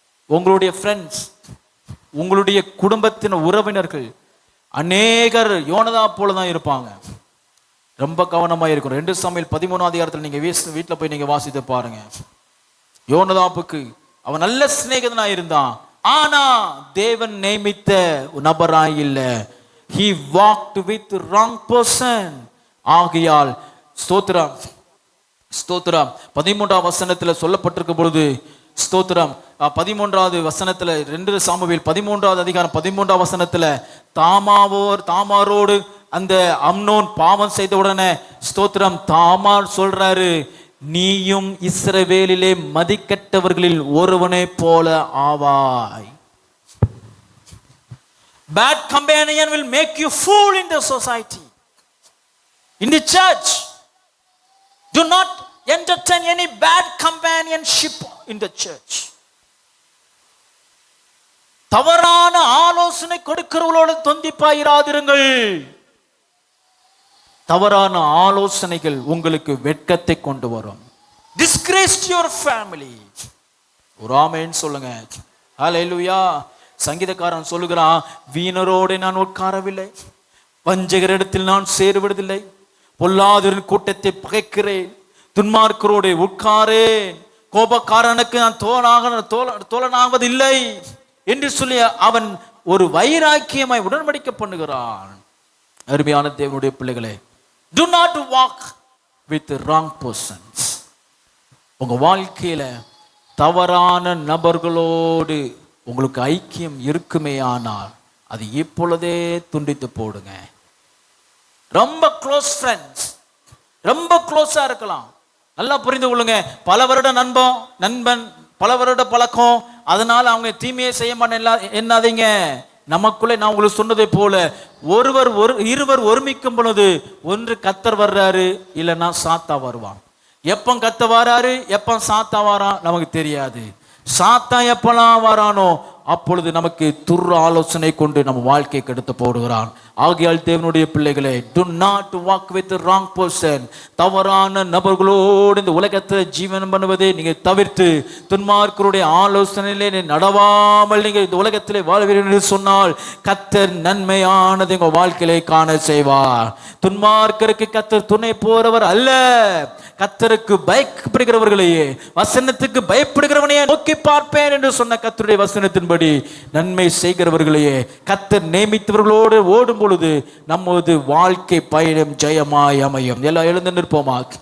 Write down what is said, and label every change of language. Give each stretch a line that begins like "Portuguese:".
Tamil: உங்களுடைய ஃப்ரெண்ட்ஸ், உங்களுடைய குடும்பத்தின் உறவினர்கள் அநேகர் யோனதாப் போல தான் இருப்பாங்க. ரொம்ப கவனமா இருக்கும். 2 சாமுவேல் 13ஆம் அதிகாரத்தில் நீங்க வீட்டில் போய் நீங்க வாசித்து பாருங்க. யோனதாப்புக்கு அவன் நல்ல சிநேகிதனா இருந்தான், ஆனா தேவன் நியமித்த நபராய் இல்ல.
English: he walked with the wrong person.
Tamil: ஆகையால் ஸ்தோத்திரம், ஸ்தோத்திரம் 13ஆம் வசனத்தில் சொல்லப்பட்டிருக்கும் பொழுது, ஸ்தோத்திரம் 13வது வசனத்துல 2 சாமுவேல் 13வது அதிகாரம் 13ஆம் வசனத்துல தாமாரோடு அந்த அம்னோன் பாவம் செய்த உடனே ஸ்தோத்திரம் தாமார் சொல்றாரு, நீயும் இஸ்ரவேலிலே மதிக்கட்டவர்களில் ஒருவனை போல ஆவாய்.
English: Bad companion will make you fool in the society, in the church. Do not entertain any bad companionship in the church.
Tamil: தவறான ஆலோசனை கொடுக்கிறவர்களோடு தொந்திப்பாயிராதிருங்கள். தவறான ஆலோசனைகள் உங்களுக்கு வெட்கத்தை கொண்டு வரும்.
English: Disgrace your family.
Tamil: ஒரு ஆமென் சொல்லுங்க. ஹல்லேலூயா. சங்கீதக்காரன் சொல்லுகிறான், வீணரோடு நான் உட்காரவில்லை, வஞ்சகரிடத்தில் நான் சேருவதில்லை, பொல்லாதவரின் கூட்டத்தை பகைக்கிறேன், துன்மார்க்கரோடு உட்காரேன், கோபக்காரனுக்கு நான் தோழனாவதில்லை என்று சொல்லி அவன் ஒரு வைராக்கியமாய் உடன்படிக்கை பண்ணுகிறான். அருமையான தேவனுடைய பிள்ளைகளே,
English: do not walk with the wrong persons.
Tamil: உங்க வாழ்க்கையில தவறான நபர்களோடு உங்களுக்கு ஐக்கியம் இருக்குமே ஆனால் அது இப்பொழுதே துண்டித்து போடுங்க. ரொம்ப க்ளோஸ் ஃப்ரெண்ட்ஸ், ரொம்ப க்ளோஸா இருக்கலாம். நல்லா புரிந்து கொள்ளுங்க. பல வருட நண்பன், பல வருட பழக்கம், அதனால அவங்க தீமையை செய்ய மாட்டேன் என்னாதீங்க. நமக்குள்ளே நான் உங்களுக்கு சொன்னதை போல இருவர் ஒருமிக்கும் பொழுது ஒன்று கர்த்தர் வர்றாரு, இல்லைன்னா சாத்தா வருவான். எப்போ கத்த வராரு, எப்போ சாத்தா வாரான் நமக்கு தெரியாது. சாத்தா எப்பெல்லாம் வரானோ அப்பொழுது நமக்கு துர் ஆலோசனை கொண்டு நம்ம வாழ்க்கையை கெடுத்து போடுகிறான். ஆகையால் தேவனுடைய பிள்ளைகளே,
English: do not walk with the wrong person.
Tamil: தவறான நபர்களோடு இந்த உலகத்தில் ஜீவனம் பண்ணுவதை நீங்க தவிர்த்து துன்மார்க்கருடைய ஆலோசனையிலே நடவாமல் நீங்க இந்த உலகத்திலே வாழ்வீர்கள் என்று சொன்னால் கர்த்தர் நன்மையானது உங்க வாழ்க்கையிலே காண செய்வார். துன்மார்க்கருக்கு கர்த்தர் துணை போறவர் அல்ல. கர்த்தருக்கு பயப்படுகிறவர்களையே, வசனத்துக்கு பயப்படுகிறவனையே நோக்கி பார்ப்பேன் என்று சொன்ன கர்த்தருடைய வசனத்தின்படி நன்மை செய்கிறவர்களையே கர்த்தர் நியமித்தவர்களோடு ஓடும் பொழுது நமது வாழ்க்கை பயணம் ஜெயமாய் அமையும். எல்லாம் எழுந்து நிற்போமா?